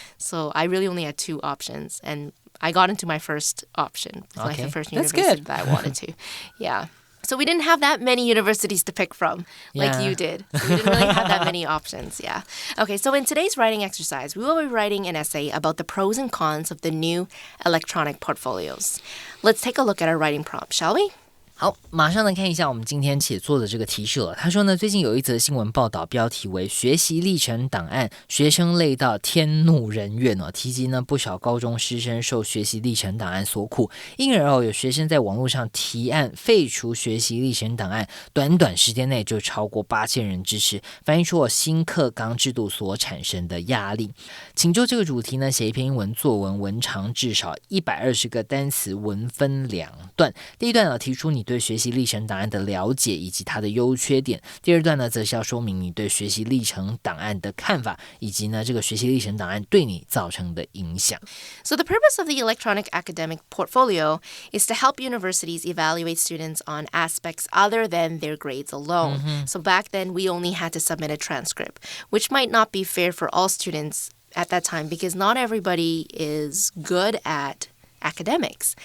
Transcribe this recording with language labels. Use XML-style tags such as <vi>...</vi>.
<en>So I really only had 2 options, and I got into my first option, like the first university that I wanted to. So we didn't have that many universities to pick from like you did. So we didn't really have that many options, Okay, so in today's writing exercise, we will be writing an essay about the pros and cons of the new electronic portfolios. Let's take a look at our writing prompt, shall we?</en> <zh>好，马上来看一下我们今天写作的这个提示了。他说呢，最近有一则新闻报道，标题为学习历程档案，学生累到天怒人怨哦。提及呢，不少高中师生受学习历程档案所苦，因而有学生在网络上提案废除学习历程档案，短短时间内就超过8000人支持，反映出新课纲制度所产生的压力。请就这个主题呢，写一篇英文作文，文长至少120个单词，文分2段。第一段呢，提出你对学习历程档案的了解以及它的优缺点。第二段呢，则是要说明你对学习历程档案的看法，以及呢这个学习历程档案对你造成的影响。</zh> <en>So the purpose of the electronic academic portfolio is to help universities evaluate students on aspects other than their grades alone. So back then, we only had to submit a transcript, which might not be fair for all students at that time because not everybody is good at academics.</en>